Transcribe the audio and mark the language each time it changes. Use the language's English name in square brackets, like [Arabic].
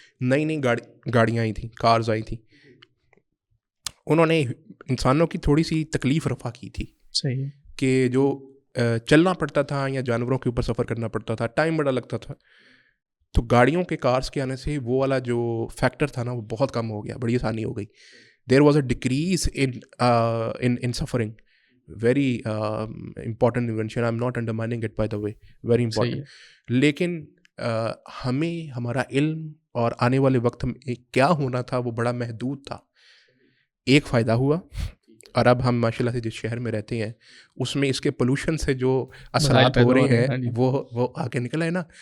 [Urdu] نئی گاڑیاں آئی تھیں, کارز آئی تھیں, انہوں نے انسانوں کی تھوڑی سی تکلیف رفع کی تھی. صحیح ہے. کہ جو چلنا پڑتا تھا یا جانوروں کے اوپر سفر کرنا پڑتا تھا, ٹائم بڑا لگتا تھا, تو گاڑیوں کے کارز کے آنے سے وہ والا جو فیکٹر تھا نا وہ بہت کم ہو گیا, بڑی آسانی ہو گئی. [English] There was a decrease in suffering. Very important invention, I am not undermining it by the way, very important. [Urdu] لیکن ہمیں ہمارا علم اور آنے والے وقت میں کیا ہونا تھا وہ بڑا محدود تھا. ایک فائدہ ہوا, اور اب ہم ماشاء اللہ سے جس شہر میں رہتے ہیں اس میں اس کے پولوشن سے جو اثرات ہو رہے ہیں وہ آگے نکلا ہے نا.